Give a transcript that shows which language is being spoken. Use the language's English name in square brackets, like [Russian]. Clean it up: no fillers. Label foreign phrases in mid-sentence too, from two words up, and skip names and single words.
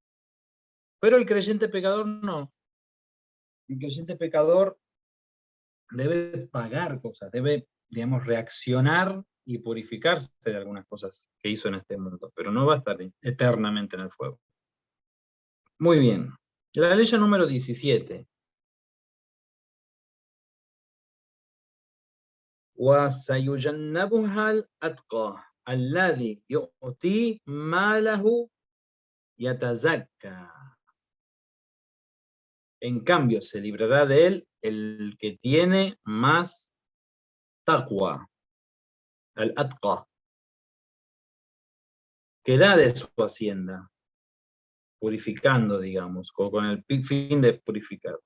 [Spanish] Pero el creyente pecador no. El creyente pecador debe pagar cosas, debe, digamos, reaccionar y purificarse de algunas cosas que hizo en este mundo, pero no va a estar eternamente en el fuego. Muy bien. La ley número 17. [Arabic] وَسَيُجَنَّبُهَا الْأَتْقَى الَّذِي يُؤْتِي مَالَهُ يَتَزَكَّى. [Spanish] En cambio, se librará de él el que tiene más taqwa, al-atqa, que da de su hacienda, purificando, digamos, con el fin de purificarse.